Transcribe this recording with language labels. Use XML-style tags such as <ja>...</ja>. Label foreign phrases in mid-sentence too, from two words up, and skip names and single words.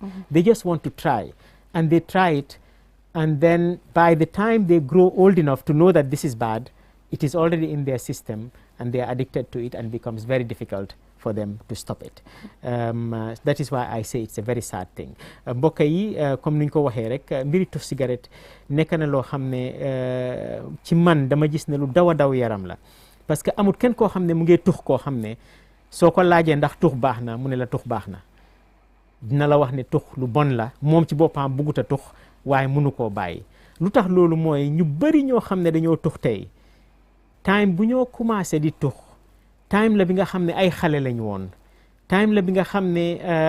<en>They just want to try. And they try it. And then by the time they grow old enough to know that this is bad, it is already in their system and they are addicted to it and becomes very difficult for them to stop it. That is why I say it's a very sad thing.</en> <wo>Mbokk yi comme niñ ko waxee rek mbiri tux cigarette nekk na loo xam ne ci man dama gis ne lu daw a daw yaram la.</wo> <fr>parce que</fr> <wo>amul kenn koo xam ne mu ngi tux koo xam ne soo ko laajee ndax tux baax na mu ne la tux baax na dina la wax ne tux lu bon la moom ci boppam buggut a tux waaye mënu koo bàyyi lu tax loolu mooy ñu bëri ñoo xam ne dañoo tux tey time bu ñoo commencé di tux time la bi nga xam ne ay xale lañ woon time la bi nga xam ne</wo>